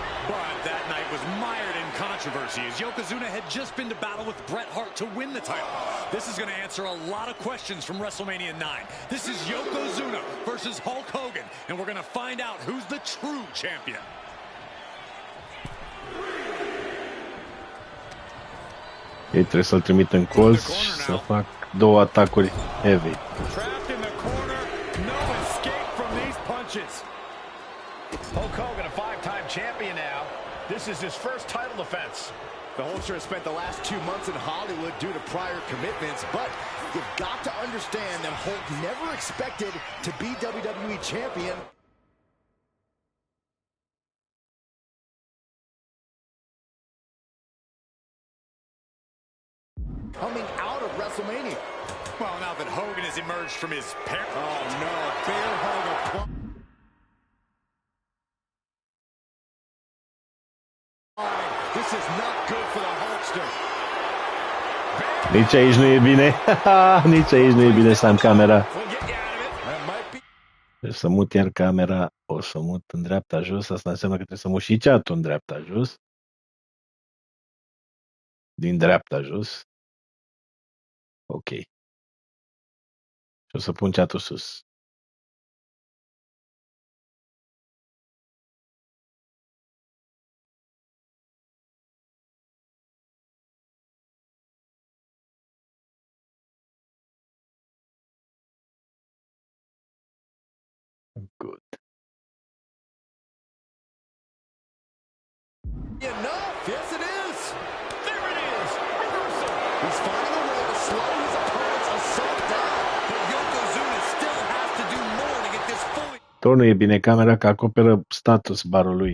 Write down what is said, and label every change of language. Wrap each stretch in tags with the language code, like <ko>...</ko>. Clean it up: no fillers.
<en>But that night was mired in controversy as Yokozuna had just been to battle with Bret Hart to win the title. This is going to answer a lot of questions from WrestleMania 9. This is Yokozuna versus Hulk Hogan, and we're going to find out who's the true champion.</en> <ro>Ei trebuie să-l trimit în colț și să fac 2 atacuri heavy.</ro> <en>Trapped in the corner, no escape from these punches. Hulk Hogan, a 5-time champion now. This is his first title defense. The Hulkster has spent the last 2 months in Hollywood due to prior commitments, but you've got to understand that Hulk never expected to be WWE champion. Coming out of WrestleMania. Well, now that Hogan has emerged from his Oh no, bear hug of this is not good for the Hulkster.</en> <ro>Nici aici nu e bine. Nici aici nu e bine să am camera.</ro> <en>We'll get you out of it. That might be.</en> <ro>Deci să mut iar camera. O să mut în dreapta jos. Asta înseamnă că trebuie să mut și chat-ul în dreapta jos. Din dreapta jos. Ok. Și o să pun chat-ul sus.</ro> <en>Good. Enough. Yes, it is. There it is. Reversal. He's finding a way to slow his opponent's assault down. But Yokozuna still has to do more to get this fully</en> <ro>Tot nu e bine camera că acoperă status barul lui.</ro>